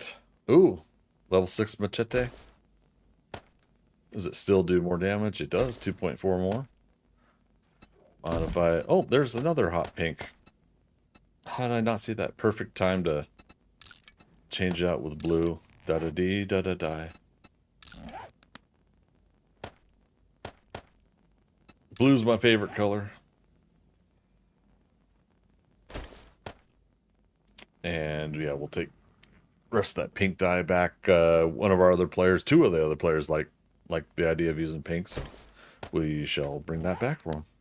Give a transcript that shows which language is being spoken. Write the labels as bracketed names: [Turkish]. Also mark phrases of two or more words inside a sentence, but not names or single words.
[English] Ooh, level 6 machete. Does it still do more damage? It does. 2.4 more. Modify. Oh, there's another hot pink. How did I not see that? Perfect time to change it out with blue. Da-da-dee, da-da-die. Blue's my favorite color. And yeah, we'll take rest of that pink dye back. One of our other players, two of the other players like the idea of using pink, so we shall bring that back for them.